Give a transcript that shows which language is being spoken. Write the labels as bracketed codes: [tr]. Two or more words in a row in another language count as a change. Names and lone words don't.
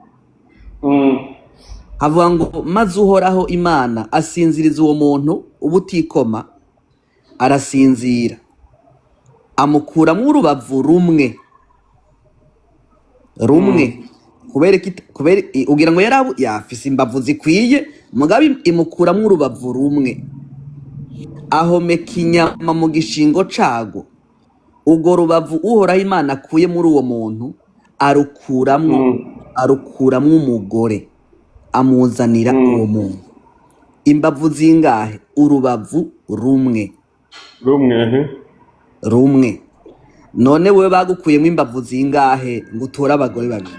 [rn] havuga ngo maze uhoraho Imana asinziriza uwo muntu ubutikoma arasinzira amukuramo urubavu rumwe kubera ugira ngo yafise imbavu zikwiye mugabe imukuramo urubavu rumwe ahomeka inyama mu gishingo cago ubwo rubavu uhoraho Imana akuye muri uwo muntu arukuramwo umugore amuzanira uwo muntu imbavu zingahe urubavu rumwe none wewe bagukuyemo imbavu zingahe ngo utore abagore babiri